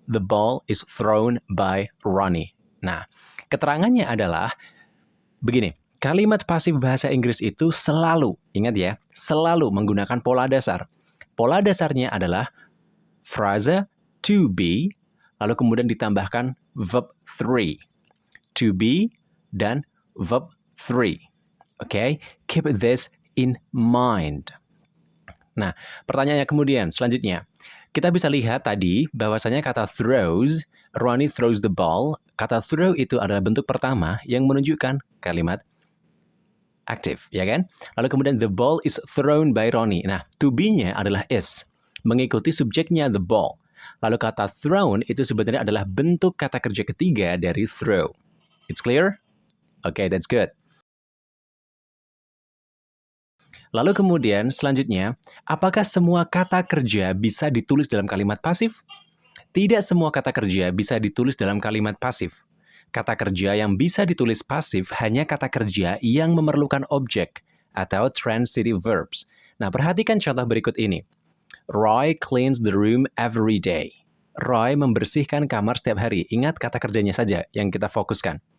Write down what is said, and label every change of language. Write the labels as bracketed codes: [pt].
[en] The ball is thrown by Ronnie. [id] Nah, keterangannya adalah begini. Kalimat pasif bahasa Inggris itu selalu, ingat ya, selalu menggunakan pola dasar. Pola dasarnya adalah frase to be, lalu kemudian ditambahkan verb 3. [en] To be dan verb 3. Oke, keep this in mind. [id] Nah, pertanyaannya kemudian, selanjutnya. Kita bisa lihat tadi bahwasanya kata throws, [en] Ronnie throws the ball. [id] Kata throw itu adalah bentuk pertama yang menunjukkan kalimat aktif, ya kan? Lalu kemudian [en] the ball is thrown by Ronnie. [id] Nah, to be-nya adalah is, mengikuti subjeknya the ball. Lalu kata thrown itu sebenarnya adalah bentuk kata kerja ketiga dari throw. [en] It's clear? Okay, that's good. [id] Lalu kemudian selanjutnya, apakah semua kata kerja bisa ditulis dalam kalimat pasif? Tidak semua kata kerja bisa ditulis dalam kalimat pasif. Kata kerja yang bisa ditulis pasif hanya kata kerja yang memerlukan objek atau transitive verbs. Nah, perhatikan contoh berikut ini. [en] Roy cleans the room every day. [id] Roy membersihkan kamar setiap hari. Ingat kata kerjanya saja yang kita fokuskan.